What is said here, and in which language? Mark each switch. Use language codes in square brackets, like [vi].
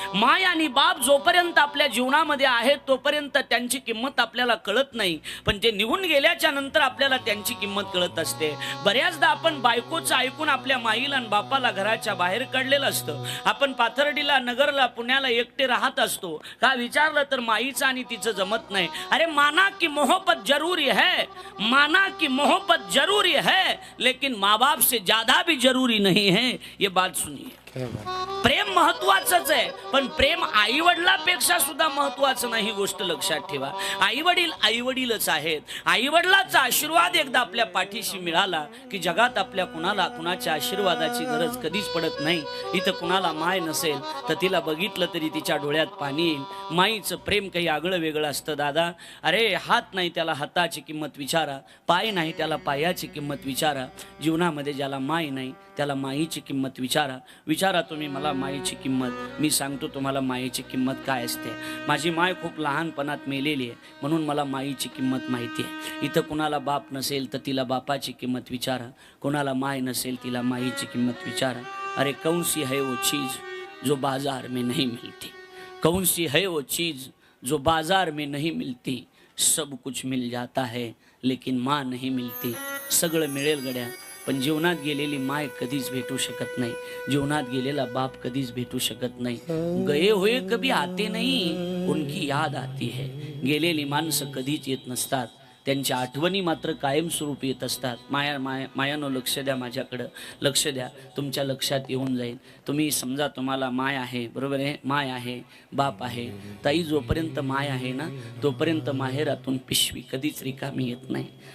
[mr] माय आणि बाप जोपर्यंत आपल्या जीवनामध्ये आहेत तोपर्यंत त्यांची किंमत आपल्याला कळत नाही, पण ते निघून गेल्याच्या नंतर आपल्याला त्यांची किंमत कळत असते. बऱ्याचदा आपण बायकोचं ऐकून आपल्या माईला आणि बापाला घराच्या बाहेर काढलेलं असतं. आपण पाथर्डीला, नगरला, पुण्याला एकटे राहत असतो. का विचारलं तर माईचं आणि तिचं जमत नाही. [hi] अरे माना की मोहब्बत जरूरी है, माना की मोहब्बत जरूरी है, लेकिन माँ बाप से ज्यादा भी जरूरी नहीं है. ये बात सुनिए. [mr] प्रेम महत्वाचंच आहे, पण प्रेम आई वडिलांपेक्षा सुद्धा महत्वाचं नाही. गोष्ट लक्षात ठेवा. आई वडील आई वडीलच आहेत. आई वडिलांचा आशीर्वाद एकदा आपल्या पाठीशी मिळाला की जगात आपल्या कुणाच्या आशीर्वादाची गरज कधीच पडत नाही. इथं कुणाला माय नसेल तर तिला बघितलं तरी तिच्या डोळ्यात पाणी येईल. माईचं प्रेम काही आगळं वेगळं असतं दादा. अरे हात नाही त्याला हाताची किंमत विचारा, पाय नाही त्याला पायाची किंमत विचारा. जीवनामध्ये ज्याला माय नाही त्याला माईची किंमत विचारा. विचारा तुम्ही मला मायेची किंमत. मी सांगतो तुम्हाला मायेची किंमत काय असते. माझी माय खूप लहानपणात मेलेली आहे म्हणून मला माईची किंमत माहिती आहे. इथं कुणाला बाप नसेल तर तिला बापाची किंमत विचारा. कोणाला माय नसेल तिला माईची किंमत विचारा. [hi] अरे कौन सी है वो चीज़ जो बाजार में नहीं मिलती, कौन सी है वो चीज़ जो बाजार में नहीं मिलती. सब कुछ मिल जाता है लेकिन माँ नहीं मिलती. [mr] सगळं मिळेल गड्या पण जीवनात गेलेली माय कधीच भेटू शकत नाही. जीवनात गेलेला बाप कधीच भेटू शकत नाही. [hi] गए हुए कभी आते नहीं, उनकी याद आती है. [mr] गेलेली माणसं कधीच येत नसतात, त्यांच्या आठवणी मात्र कायमस्वरूपी येत असतात. मायानो लक्ष द्या, माझ्याकडं लक्ष द्या. तुमच्या लक्षात येऊन जाईल. तुम्ही समजा तुम्हाला माय आहे, बरोबर आहे, माय आहे, बाप आहे. ताई जोपर्यंत माय आहे ना तोपर्यंत माहेरातून पिशवी कधीच रिकामी येत नाही.